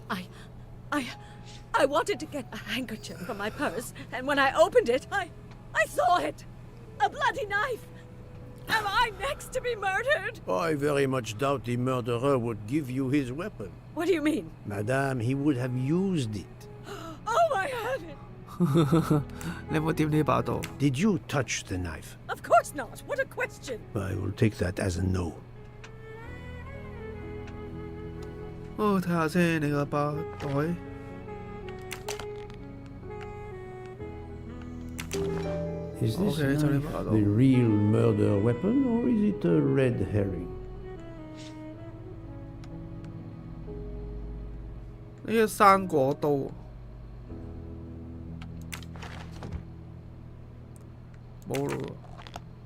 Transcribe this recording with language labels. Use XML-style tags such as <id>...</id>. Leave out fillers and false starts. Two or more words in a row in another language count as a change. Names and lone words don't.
<en>I wanted to get a handkerchief from my purse, and when I opened it, I saw it! A bloody knife! Am I next to be murdered? I very much doubt the murderer would give you his weapon. What do you mean? Madame, he would have used it. Oh, I had it!</en> <yue>你有冇掂呢把刀？</yue> <en>Did you touch the knife? Of course not! What a question! I will take that as a no.</en> <yue>哦，睇下先，你個包袋。</yue> <en>Is this Okay, sorry knife about that. the real murder weapon, or is it a red herring?</en> <yue>呢個生果刀，冇咯喎。</yue>